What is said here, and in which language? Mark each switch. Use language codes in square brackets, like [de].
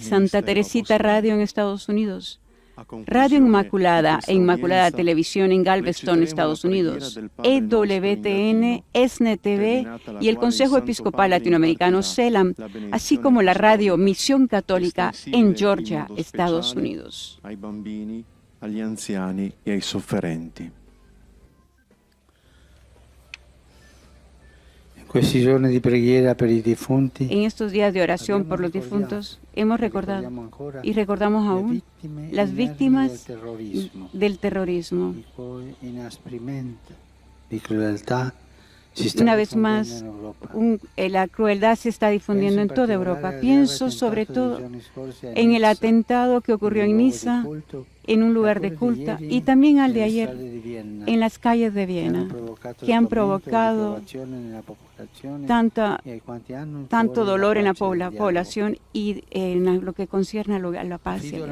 [es] Santa Teresita Radio en Estados Unidos. Radio Inmaculada e Inmaculada Televisión en Galveston, Estados Unidos, EWTN, ESNE TV y el Consejo Episcopal Latinoamericano CELAM, así como la radio Misión Católica en Georgia, Estados Unidos. [it] Ai bambini, agli anziani e ai sofferenti. Questi giorni di preghiera per i defunti, [es] En estos días de oración por los difuntos, hemos recordado y recordamos aún las víctimas del terrorismo. [it] il cui inasprimento di crudeltà si sta [es] Una vez [it] diffondendo [es] más, [it] in Europa. [es] la crueldad se está difundiendo en toda Europa. Pienso sobre todo en el atentado que ocurrió en Niza en un lugar de culto, y también al de ayer en las calles de Viena, que han provocado tanto dolor en la población y en lo que concierne a la paz.